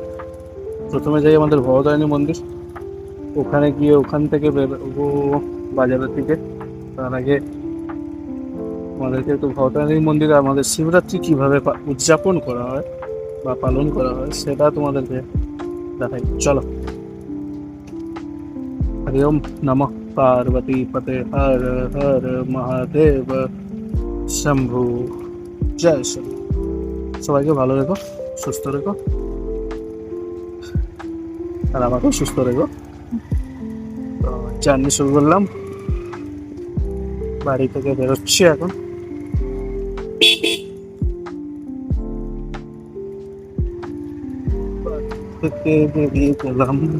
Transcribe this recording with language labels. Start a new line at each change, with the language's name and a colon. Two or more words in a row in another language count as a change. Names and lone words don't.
Bangla: প্রথমে যাই আমাদের ভবতারিণী মন্দির, ওখানে গিয়ে ওখান থেকে বেরোবো বাজারের দিকে। তার আগে আমাদেরকে একটু ভবতারিণী মন্দিরে আমাদের শিবরাত্রি কীভাবে উদযাপন করা হয় বা পালন করা হয় সেটা তোমাদেরকে দেখাই। চলো।
Sanskrit: हरि ओम नमः पार्वती पते हर हर महादेव शंभु।
Bangla: জয় শ্রী। সবাইকে ভালো রেখো, সুস্থ রেখো, আর আমাকেও সুস্থ রেখো। তো জার্নি শুরু করলাম, বাড়ি থেকে বেরোচ্ছি এখন। বাড়ি থেকে বেরিয়ে গেলাম।